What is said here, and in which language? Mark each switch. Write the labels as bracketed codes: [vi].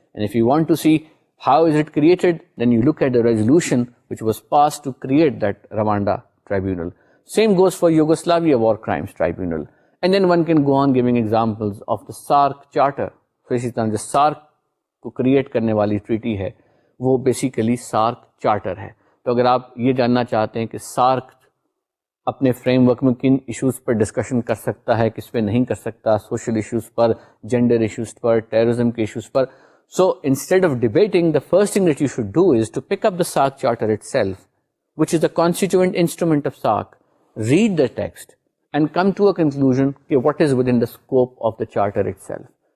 [en] And if you want to see how is it created, then you look at the resolution which was passed to create that Rwanda tribunal. Same goes for Yugoslavia War Crimes Tribunal. And then one can go on giving examples of the SARC Charter. [ur] So اسی طرح جو SARC کو create کرنے والی treaty ہے وہ basically SARC Charter ہے. تو اگر آپ یہ جاننا چاہتے ہیں کہ SARC اپنے فریم ورک میں کن ایشوز پر [en] Discussion کر سکتا ہے, کس پہ نہیں کر سکتا, سوشل ایشوز پر, جینڈر ایشوز پر, ٹیررزم کے ایشوز پر, so instead of debating, the first thing that you should do is to pick up the SARC Charter itself, which is the constituent instrument of SARC, read the text and come to a conclusion that what is within the scope of the Charter itself.